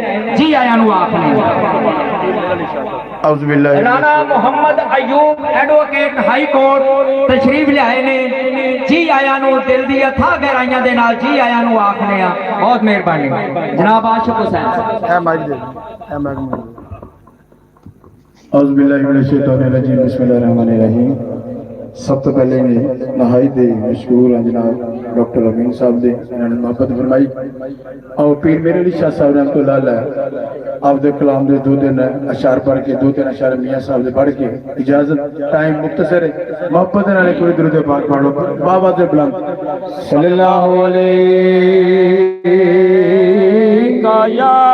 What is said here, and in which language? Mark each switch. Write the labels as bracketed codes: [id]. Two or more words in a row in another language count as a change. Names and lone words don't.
[pa] جی آیاں نوں آکھنے رانا محمد ایوب ایڈووکیٹ [en] High Court [pa] تشریف لے آئے نے. جی آیاں نوں دل دی اتھاہ گہرائیاں دے نال جی آیاں نوں آکھنے بہت مہربانی جناب عاشق حسین [ar] أعوذ بالله من الشيطان الرجيم بسم الله الرحمن الرحيم. [pa] سب تو پہلے نے نہائی دے مشہور ہیں جناب ڈاکٹر امین صاحب دے انہوں نے محبت فرمائی اور پیر میرے علی شاہ صاحب [ar] رحمة الله عليه [pa] آپدے کلام دے 2-3 اشعار پڑھ کے 2-3 اشعار میاں صاحب دے پڑھ کے اجازت ٹائم مختصر ہے محبت نال کوئی درود پاک پڑھو بابا دے بلند [ar] صلى الله عليه يا